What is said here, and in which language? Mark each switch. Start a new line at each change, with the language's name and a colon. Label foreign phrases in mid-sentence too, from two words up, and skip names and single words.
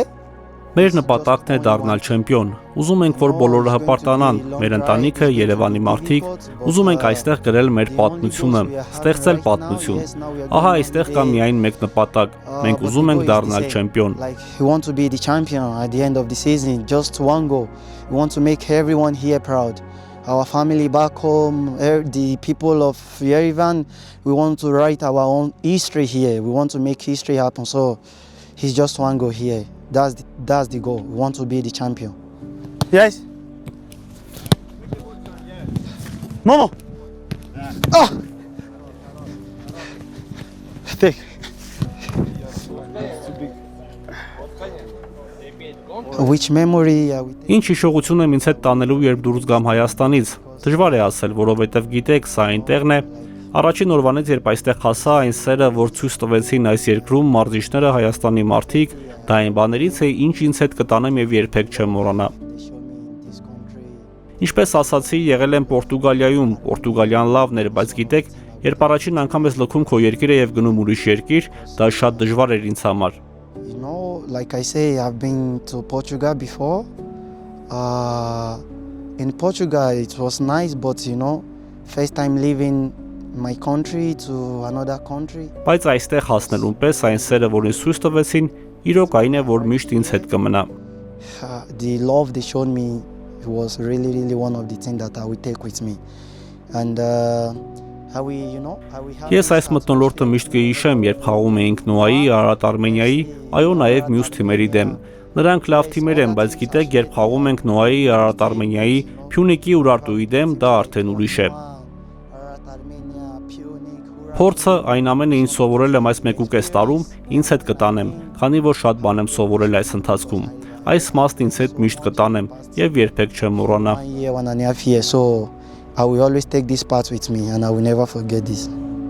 Armenian: Մեր նպատակն է դառնալ չեմպիոն։ Ուզում ենք, որ բոլորը հպարտանան, մեր ընտանիքը, Երևանի մարդիկ, ուզում ենք այստեղ գրել մեր պատմությունը, ստեղծել պատմություն։ Ահա այստեղ կա միայն մեկ նպատակ։ Մենք ուզում ենք դառնալ չեմպիոն։
English: We want to be the champion at the end of the season, just one goal. We want to make everyone here proud. Our family back home, the people of Yerevan, we want to write our own history here. We want to make history happen. So it's just one goal here. That's the goal. We want to be the champion. Yes. Momo. Ah. Take. Which memory are we taking?
Armenian: Ինչ հիշողություն եմ ինձ հետ տանելու, երբ դուրս գամ Հայաստանից։ Դժվար է ասել, որովհետև գիտեք, սա այնտեղն է։ Առաջին օրվանից, երբ այստեղ հասա, այն սերը, որ ցույց տվեցին այս երկրում մարզիչները, Հայաստանի մարդիկ, դա այն բաներից է, ինչ ինձ հետ կտանեմ եւ երբեք չեմ մոռանա։ Ինչպես ասացի, եղել եմ Պորտուգալիայում, Պորտուգալիան լավն էր, բայց գիտեք, երբ առաջին անգամ ես լքում քո երկիրը եւ գնում ուրիշ երկիր, դա շատ դժվար էր ինձ համար։
English: You know, like I say, I've been to Portugal before. In Portugal, it was nice, but you know, first time leaving my country to another country.
Armenian: Բայց այստեղ հասնելուն պես այն սերը, որ ինձ ցույց տվեցին, իրոք այն է, որ միշտ ինձ հետ կմնա։
English: The love they showed me was really one of the things that I will take with me. And
Armenian: Ես այս մթնոլորտը միշտ կհիշեմ, երբ խաղում էինք Նոայի, Արարատ Արմենիայի, այո նաև մյուս թիմերի դեմ։ Նրանք լավ թիմեր են, բայց գիտեք, երբ խաղում ենք Նոայի, Արարատ Արմենիայի, Փյունիկի ու Արտուի դեմ, դա արդեն ուրիշ է։ Փորձը այն ամենը ինչ սովորել եմ այս 1.5 տարում, ինձ հետ կտանեմ, քանի որ շատ բան եմ սովորել այս ընթացքում։ Այս մասն ինձ հետ միշտ կտանեմ եւ երբեք չեմ մոռանա։
English: I will always take this part with me and I will never forget this.